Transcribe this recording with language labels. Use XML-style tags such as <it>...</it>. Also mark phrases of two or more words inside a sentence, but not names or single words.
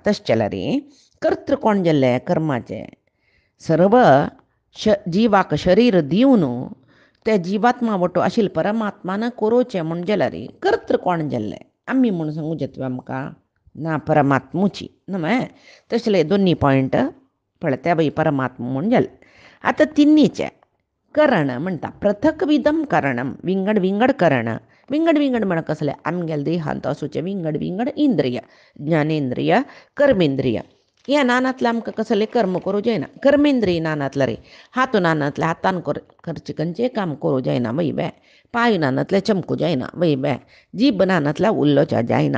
<kok>तशें जाल्यार कर्तृ कोण जाल्ले कर्माचे? सर्व जिवाक शरीर दिवन त्या जिवात्मा वटो आशिल्ले परमात्मान करोवचें म्हूण जाल्यार कर्तृ कोण जाल्लें? आमी म्हूण सांगूं येता आमकां? ना, परमात्मुची न्हय. तसले दोनी पॉयंट पळय बाई परमात्मा म्हूण जालें. आतां तिन्नीचे करण म्हणटा पृथक विधम करणम, विंगड विंगड करण. विंगड विंगड म्हण कसलें? आमगेल्या देहांत आसूचे विंगड विंगड इंद्रिय, ज्ञानेंद्रिय, कर्मेंद्रिय. ह्या नानांतले आमकां कसले कर्म करूं जायना. कर्मेंद्रिय नानांतले रे, हात नानांतले हातान खर्च खंयचें काम करूं जायना वय बे, पांय नानांतले चमकूं जायना वय बे, जीब नानांतल्या उल्लोच्या जायना.</kok>